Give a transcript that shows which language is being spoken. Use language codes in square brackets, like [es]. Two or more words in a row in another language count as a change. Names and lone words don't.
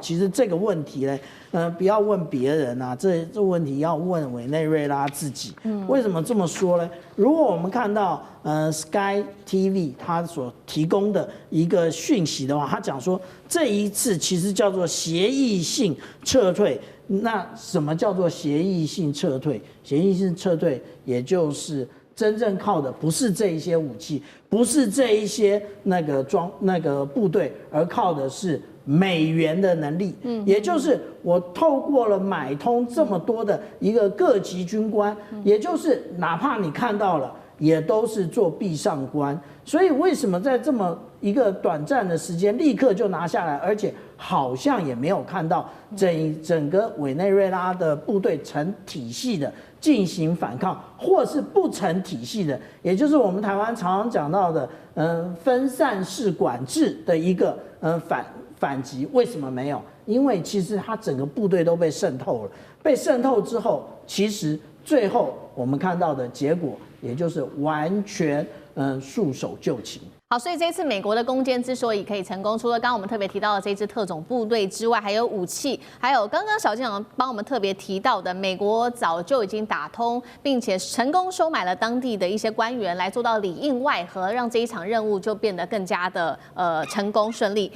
[zh] 其實這個問題呢，不要問別人啊，這問題要問委內瑞拉自己。為什麼這麼說呢？如果我們看到Sky TV 它所提供的一個訊息的話，他講說這一次其實叫做協議性撤退。那什麼叫做協議性撤退？協議性撤退，也就是真正靠的不是這一些武器，不是這一些那個部隊，而靠的是美元的能力。也就是我透過了買通這麼多的一個各級軍官，也就是哪怕你看到了，也都是做壁上觀。所以為什麼在這麼一個短暫的時間立刻就拿下來，而且好像也沒有看到整個委內瑞拉的部隊成体系的進行反抗，或是不成体系的，也就是我們台灣常常講到的分散式管制的一個反擊。為什麼沒有？因為其實它整個部隊都被滲透了，被滲透之後，其實最後我們看到的結果，也就是完全束手就擒。好，所以這次美國的攻堅之所以可以成功，除了剛剛我們特別提到的這支特種部隊之外，還有武器，還有剛剛小艦長幫我們特別提到的，美國早就已經打通，並且成功收買了當地的一些官員來做到裡應外合，讓這一場任務就變得更加的成功順利。